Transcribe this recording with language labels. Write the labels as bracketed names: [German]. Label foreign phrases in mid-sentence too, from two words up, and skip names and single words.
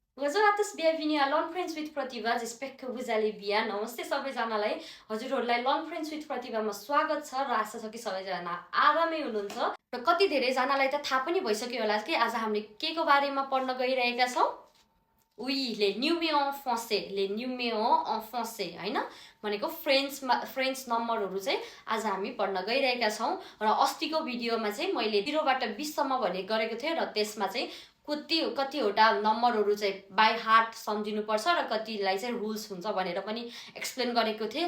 [French] Bonjour à tous, bienvenue à Learn French with Pratibha. J'espère que vous allez bien. [Nepali] नमस्ते सबैजनालाई हजुरहरूलाई Learn French with Pratibhaमा स्वागत छ र आशा छ कि सबैजना आरामै हुनुहुन्छ र कति धेरै जनालाई त थाहा पनि भइसक्यो होला कि आज हामीले के को बारेमा पढ्न गइरहेका छौं. [French] Oui, les numéros en français, les numéros en français [Nepali] हैन भनेको फ्रेन्च नम्बरहरु चाहिँ आज हामी पढ्न गइरहेका छौं र अस्तिको भिडियोमा चाहिँ मैले 0 बाट 20 सम्म भने गरेको थिएँ र त्यसमा चाहिँ कतिवटा नम्बरहरु चाहिँ [English] by heart [Nepali] सम्झिनु पर्छ र कतिलाई चाहिँ रुल्स हुन्छ भनेर पनि एक्सप्लेन गरेको थिएँ.